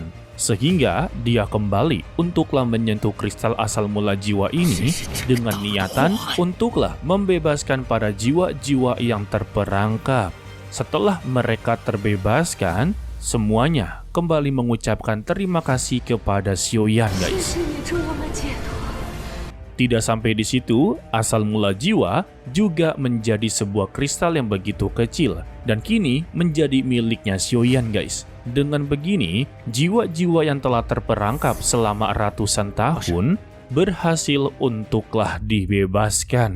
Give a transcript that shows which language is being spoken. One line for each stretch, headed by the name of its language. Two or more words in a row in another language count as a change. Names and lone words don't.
Indonesian: Sehingga dia kembali untuklah menyentuh kristal asal mula jiwa ini dengan niatan untuklah membebaskan para jiwa-jiwa yang terperangkap. Setelah mereka terbebaskan, semuanya kembali mengucapkan terima kasih kepada Xiaoyan, guys.
Chinese: 谢你助我们解脱。
Indonesian: Tidak sampai di situ, asal mula jiwa juga menjadi sebuah kristal yang begitu kecil dan kini menjadi miliknya Xiaoyan, guys. Dengan begini, jiwa-jiwa yang telah terperangkap selama ratusan tahun berhasil untuklah dibebaskan.